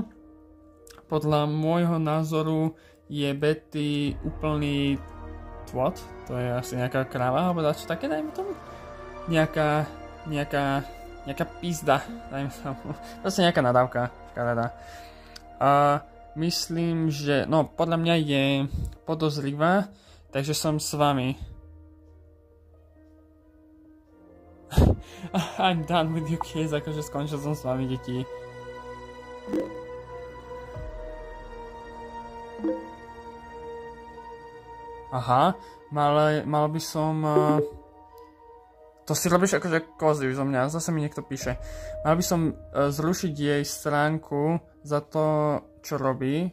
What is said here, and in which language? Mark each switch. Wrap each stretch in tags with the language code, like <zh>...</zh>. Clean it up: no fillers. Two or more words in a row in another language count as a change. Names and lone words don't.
<sk>Podľa môjho názoru je Betty úplný twat, to je asi nejaká kráva, alebo dačo také, dajme tomu. Nejaká pizda, dajme tomu. Proste nejaká nadávka, škaredá. Myslím, že, podľa mňa je podozrivá, takže som s vami.</sk> <en>I'm done with you kids,</en> <sk>akože skončil som s vami, deti. Aha, mal by som... To si robíš akože kozy zo mňa, zase mi niekto píše. Mal by som zrušiť jej stránku za to, čo robí.</sk>